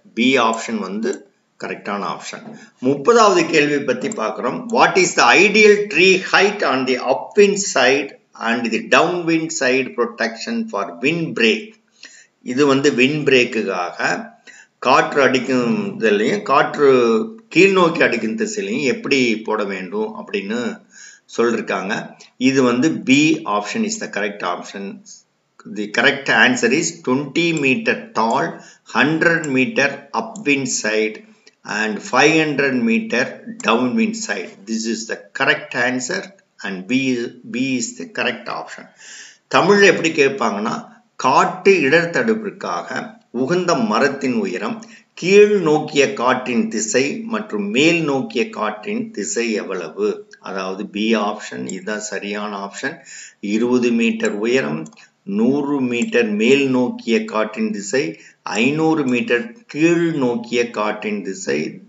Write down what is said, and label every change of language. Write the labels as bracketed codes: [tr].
[ta] B option கரெக்டான option. 30வது கேள்வி பற்றி பார்க்குறோம். [en] What is the ideal tree height on the upwind side and the downwind side protection for wind break. [ta] இது வந்து wind breakக்காக காற்று அடிக்கும் திசையிலையும் காற்று கீழ் நோக்கி அடிக்கும் திசையிலையும் எப்படி போட வேண்டும் அப்படின்னு சொல்லிருக்காங்க. இது வந்து [en] B option is the correct option. The correct answer is 20 meter tall, 100 meter upwind side and 500 meter downwind side. This is the correct answer and B is the correct option. [ta] தமிழ்ல எப்படி கேட்பாங்கன்னா காற்று இடர்தடுப்பிற்காக உகந்த மரத்தின் உயரம், கீழ் நோக்கிய காற்றின் திசை மற்றும் மேல் நோக்கிய காற்றின் திசை எவ்வளவு? அதாவது B ஆப்ஷன் இதுதான் சரியான ஆப்ஷன். 20 மீட்டர் உயரம், 100 மீட்டர் மேல் நோக்கிய காற்றின் திசை, 500 மீட்டர் கீழ் நோக்கிய காற்றின் திசை.